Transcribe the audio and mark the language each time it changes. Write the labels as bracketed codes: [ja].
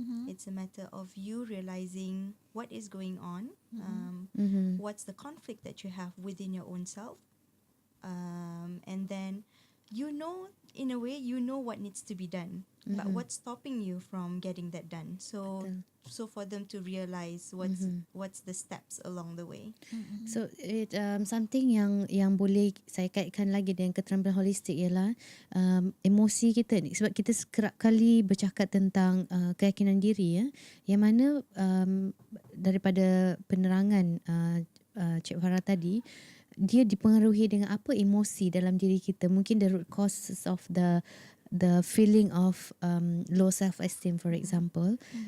[en] It's a matter of you realizing what is going on, what's the conflict that you have within your own self, and then in a way what needs to be done, but what's stopping you from getting that done. So for them to realize what's the steps along the way. So it something [ms] yang boleh saya kaitkan lagi dengan keterampilan holistik ialah emosi kita ni, sebab kita kerap kali bercakap tentang keyakinan diri, yang mana daripada penerangan Cik Farah tadi, dia dipengaruhi dengan apa emosi dalam diri kita. Mungkin [en] the root causes of the feeling of low self-esteem, for example.